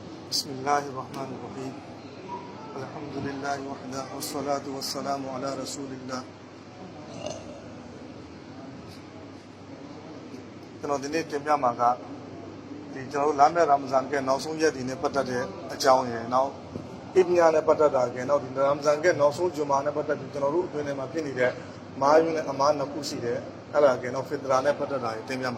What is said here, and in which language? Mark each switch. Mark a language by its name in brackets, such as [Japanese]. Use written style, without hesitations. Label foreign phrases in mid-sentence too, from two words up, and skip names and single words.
[Arabic] بسم الله الرحمن الرحيم الحمد لله وحده والصلاة والسلام على رسول الله [Burmese] ကျွန်တော်ဒီနေ့တင်ပြမှာကဒီကျွန်တော်လာမယ့်ရာမဇန်ကနောက်ဆုံးရက်ဒီနေ့ပတ်သက်တဲ့အကြောင်းရယ်နောက်အိပညာနဲ့ပတ်သက်တာကနောက်ဒီရာမဇန်ကနောက်ဆုံးဂျွမာနဲ့ပတ်သက်ပြီးကျွန်တော်တို့အတွင်းထဲမှာဖြစ်နေတဲ့မာယူနဲ့အမားနှစ်ခုရှိတယ်အဲ့ဒါကနောက်ဖစ်တရာနဲ့ပတ်သက်တာတင်ပြ